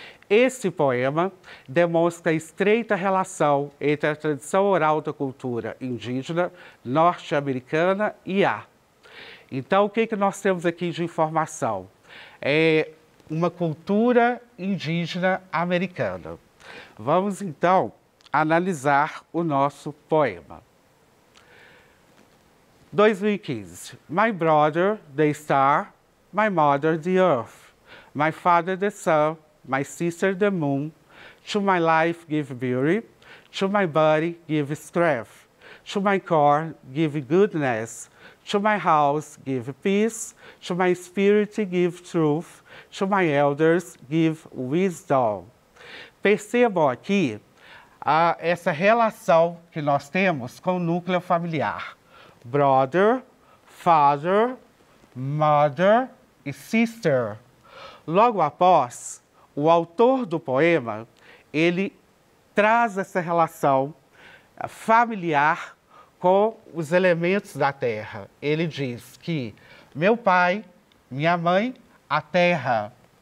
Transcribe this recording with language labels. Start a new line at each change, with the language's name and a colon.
Portuguese: Esse poema demonstra a estreita relação entre a tradição oral da cultura indígena norte-americana e a. Então, o que nós temos aqui de informação? É uma cultura indígena americana. Vamos, então, analisar o nosso poema. 2015.
English: My brother, the star, my mother, the earth, my father, the sun, my sister, the moon, to my life give beauty, to my body give strength, to my core give goodness, to my house give peace, to my spirit give truth, to my elders give wisdom.
Portuguese: Percebam aqui essa relação que nós temos com o núcleo familiar.
English: Brother, father, mother e sister.
Portuguese: Logo após, o autor do poema, ele traz essa relação familiar com os elementos da terra. Ele diz que meu pai, minha mãe, a terra.